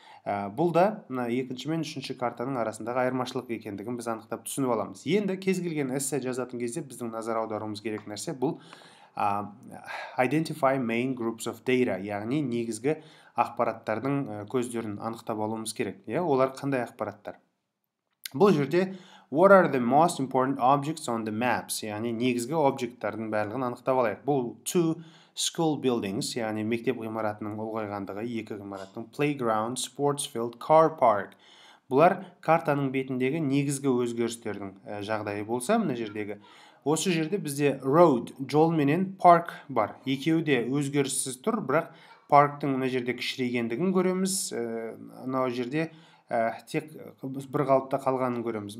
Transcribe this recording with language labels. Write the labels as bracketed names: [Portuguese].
[Kazakh] Бұл да екінші мен үшінші картаның арасындағы айырмашылық екендігін біз анықтап түсініп аламыз. Енді кез келген эссе жазатын кезде біздің назар аударуымыз керек нәрсе бұл [English] identify main groups of data, [Kazakh] яғни негізгі ақпараттардың көздерін анықтап алуымыз керек. Олар қандай ақпараттар? Бұл жерде [English] what are the most important objects on the maps, [Kazakh] яғни негізгі объекттардың барлығын анықтап алайық. Бұл [English] two school buildings, [Kazakh] яғни мектеп ғимаратының ұлғайғандығы, 2 ғимараттың [English] playground, sports field, car park. [Kazakh] Бұлар картаның бетіндегі негізгі өзгерістердің жағдайы болса, мына жердегі. Осы жерде бізде road, жол менен park бар. Екеуі де өзгеріссіз тұр, бірақ парктың мына жерде кішірейгендігін көреміз, мына жерде тек бір қалыпта қалғанын көреміз.